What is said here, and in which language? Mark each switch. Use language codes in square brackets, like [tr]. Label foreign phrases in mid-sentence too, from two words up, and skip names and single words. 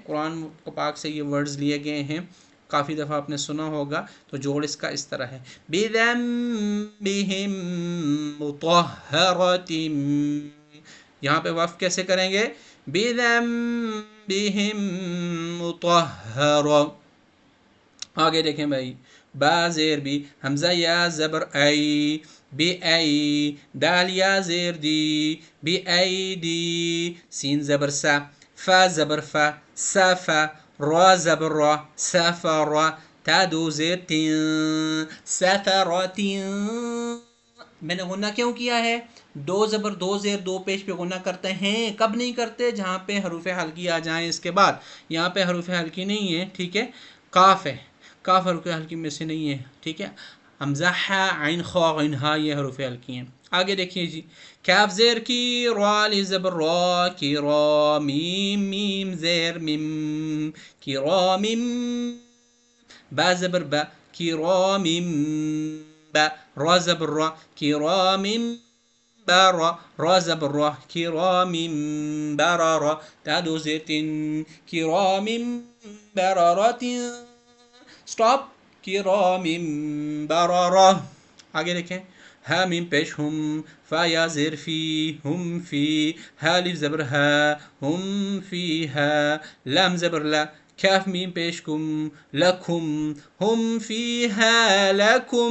[ur] قرآن پاک سے یہ ورڈز لیے گئے ہیں، کافی دفعہ آپ نے سنا ہوگا، تو جوڑ اس کا اس طرح ہے، [ar] بِذَنبِهِمْ مُطَهَّرَةٍ. [ur] یہاں پہ وقف کیسے کریں گے؟ [ar] بِذَنبِهِمْ مُطَهَّرَةٍ. [ur] آگے دیکھیں بھائی، با زیر بھی، حمزہ یا زبر ای، بی ای، دال یا زیر دی، بی ای دی، سین زبر سا، فا زبر فا، سا فا، را زبر را، سفر، تا دو زیر تین، سفرتین. میں نے غنہ کیوں کیا ہے؟ دو زبر دو زیر دو پیش پہ غنہ کرتے ہیں، کب نہیں کرتے؟ جہاں پہ حروف حلقی آ جائیں اس کے بعد. یہاں پہ حروف حلقی نہیں ہے، ٹھیک ہے، کاف ہے، کاف حروف حلقی میں سے نہیں ہے، ٹھیک ہے. حمزہ ہا، عین خا غین ہا، یہ حروف حلقی ہیں. آگے دیکھیے جی، کاف زیر کی، را الف زبر را، کی را، میم میم زیر میم، کی را میم، با زبر با، کی را میم با، را زبر را، کی را میم برا، را زبر را، کرام بررا، تا دو زیر تن، کرام بررات، سٹاپ، کرام بررا. آگے دیکھیں، ہا میم پیش ہم، فا یا زیر فی، ہم فی، ہا الف زبر ہا، ہم فی ہا، لام زبر لا، کاف میم پیش کم، لکم، ہم فی ہا لکم.